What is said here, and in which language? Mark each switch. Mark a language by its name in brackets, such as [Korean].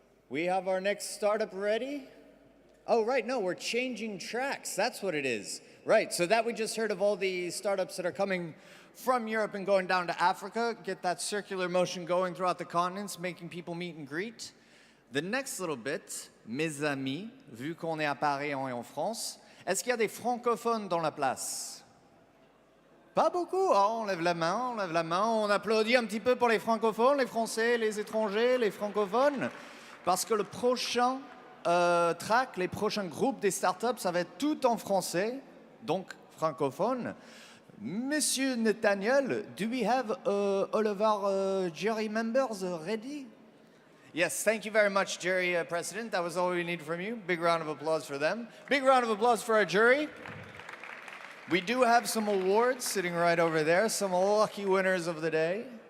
[English] We have our next startup ready. Oh, right, no, we're changing tracks. That's what it is. Right, so that we just heard of all the startups that are coming from Europe and going down to Africa, get that circular motion going throughout the continents, making people meet and greet. The next little bit, [French] mes amis, vu qu'on est à Paris et en France, est-ce qu'il y a des francophones dans la place? Pas beaucoup. Oh, on lève la main, on applaudit un petit peu pour les francophones, les Français, les étrangers, les francophones. Parce que le prochain track, les prochains groupes des startups, ça va être tout en français, donc francophone. [English] Monsieur Nathaniel, do we have all of our jury members ready? Yes, thank you very much, jury president. That was all we need from you. Big round of applause for them. Big round of applause for our jury. We do have some awards sitting right over there, some lucky winners of the day.